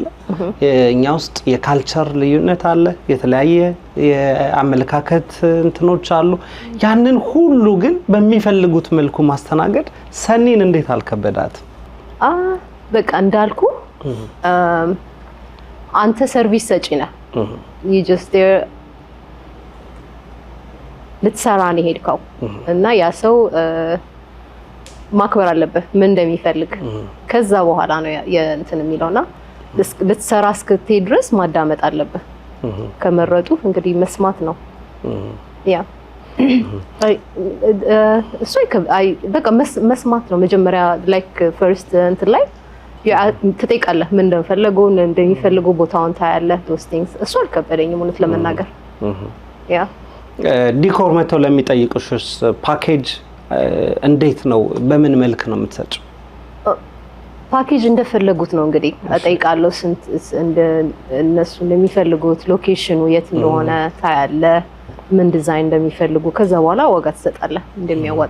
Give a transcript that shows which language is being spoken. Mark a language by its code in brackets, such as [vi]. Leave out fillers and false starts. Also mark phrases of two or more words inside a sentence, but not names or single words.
[am] እኛ ውስጥ የካልቸር ልዩነት አለ፣ የተለያየ የአመለካከት እንትኖች አሉ። ያንን ሁሉ ግን በሚፈልጉት መልኩ ማስተናገድ ሰኒን እንዴት አልከበዳት? በቃ እንዳልኩ አንተ ሰርቪስ ሰጪ ነህ። [en] you just there [am] ልትሰራ ነው ሄድከው እና ያ ሰው ማክበር አለበት ምን እንደሚፈልግ ከዛ በኋላ ነው የእንትን የሚለውና ልትሰራ እስክትሄድ ድረስ ማዳመጥ አለበት ከመረጡ እንግዲህ መስማት ነው ያ እሱ በቃ መስማት ነው መጀመሪያ [en] like first [am] እንትን ላይ ትጠይቃለህ ምን እንደሚፈልጉ ቦታውን ታያለህ [en] those things [am] እሱ አልከበደኝም እውነት ለመናገር ያ ዲኮር መተው ለሚጠይቁሽስ ፓኬጅ እንዴት ነው በምን መልክ ነው የምትሰጪው ፓኬጅ እንደፈለጉት ነው እንግዲህ አጠይቃለሁ ስንት እነሱ እንደሚፈልጉት ሎኬሽኑ የት እንደሆነ ታያለህ ምን ዲዛይን እንደሚፈልጉ ከዛ በኋላ ዋጋ ትሰጣለህ እንደሚያወጣ